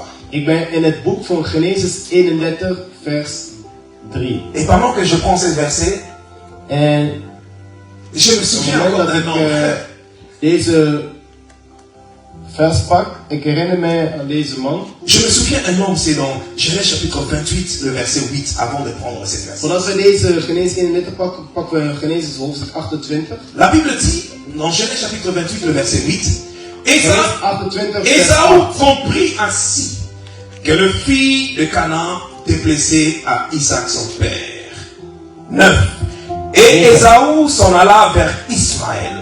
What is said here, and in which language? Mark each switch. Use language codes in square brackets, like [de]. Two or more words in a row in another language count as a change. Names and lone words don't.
[nl] Ik ben in het boek van Genesis 31, vers 3. [fr] Et pendant que je prends ce verset, [nl] En [fr] je me souviens encore d'un nom. [nl] deze vers pak, ik herinner mij aan deze man. [fr] Je me souviens un homme, c'est dans Genèse chapitre 28, le verset 8, avant de prendre cette verset. [nl] Voordat we deze Genesis 31 pakken, pakken we Genesis hoofdstuk 28. [fr] La Bible dit, dans Genèse chapitre 28, le verset 8, [nl] Genesis 28, vers [fr] Ésaü 8. comprit ainsi que le fils de Canaan déplaisait à Isaac son père. 9. Et Ésaü s'en alla vers Ismaël.